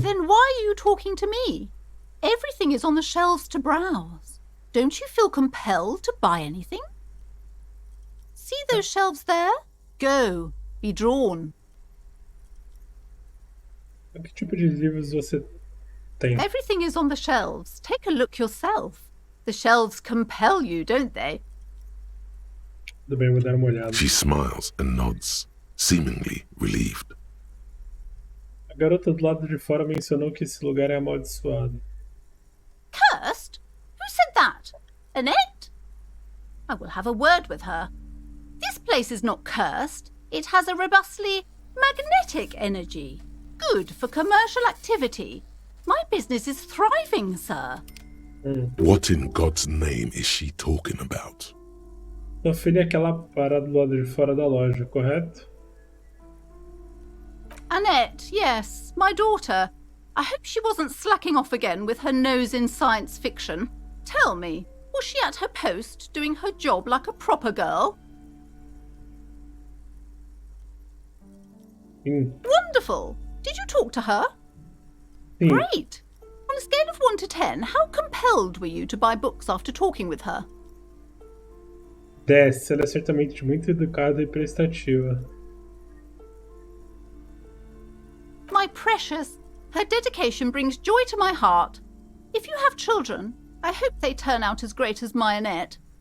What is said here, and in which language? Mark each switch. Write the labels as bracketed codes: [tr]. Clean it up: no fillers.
[en] Then why are you talking to me? Everything is on the shelves to browse. Don't you feel compelled to buy anything? See those shelves there? Go. Be drawn. [pt] Que tipo de livros você tem? [en] Everything is on the shelves. Take a look yourself. The shelves compel you, don't they? [pt] Tudo bem, vou dar uma olhada. [en] She smiles and nods, seemingly relieved. [pt] A garota do lado de fora mencionou que esse lugar é amaldiçoado. [en] Cursed? Who said that? Annette? I will have a word with her. This place is not cursed. It has a robustly magnetic energy. Good for commercial activity. My business is thriving, sir. What in God's name is she talking about? [pt] Sua filha é aquela parada do lado de fora da loja, correto? [en] Annette, yes, my daughter. I hope she wasn't slacking off again with her nose in science fiction. Tell me, was she at her post doing her job like a proper girl? Wonderful. Did you talk to her? Great. On a scale of 1 to 10, how compelled were you to buy books after talking with her? 10. [pt] Ela é certamente muito educada e prestativa. [en] My precious, her dedication brings joy to my heart. If you have children, I hope they turn out as great as my Annette.